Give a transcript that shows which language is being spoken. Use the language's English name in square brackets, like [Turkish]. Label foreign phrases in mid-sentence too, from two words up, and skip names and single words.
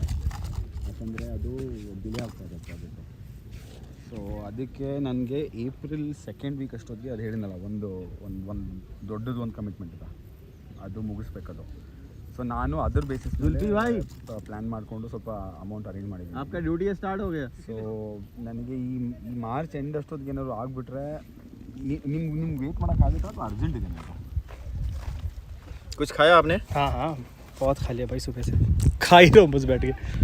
[Kannada] ಯಾಕಂದರೆ ಅದು ಡಿಲೇ ಆಗ್ತಾ ಇದೆ ಪ್ರಾಜೆಕ್ಟು. ಸೊ ಅದಕ್ಕೆ ನನಗೆ ಏಪ್ರಿಲ್ 2nd ವೀಕ್ ಅಷ್ಟೊತ್ತಿಗೆ ಅದು ಹೇಳಿದ್ನಲ್ಲ, ಒಂದು ದೊಡ್ಡದು ಒಂದು ಕಮಿಟ್ಮೆಂಟ್ ಇದೆ, ಅದು ಮುಗಿಸ್ಬೇಕದು. ಸೊ ನಾನು ಅದ್ರ [English] basis plan [Kannada] ಮಾಡಿಕೊಂಡು ಸ್ವಲ್ಪ [English] amount arrange [Kannada] ಮಾಡಿದ್ದೀನಿ. [Hindi] आपका [English] duty start [Hindi] हो गया. [Kannada] ಸೊ ನನಗೆ ಈ [English] March end [Kannada] ಅಷ್ಟೊತ್ತಿಗೆ ಏನಾದ್ರು ಆಗಿಬಿಟ್ರೆ ನಿಮ್ಗೆ ವೇಟ್ ಮಾಡೋಕ್ಕಾಗುತ್ತಾ ಅಥವಾ ಅರ್ಜೆಂಟ್ ಇದೆ ನನಗೆ? [Hindi] कुछ खाया आपने? हाँ बहुत खा लिया भाई, सुबह से खा ही रहा हूँ बस बैठ के।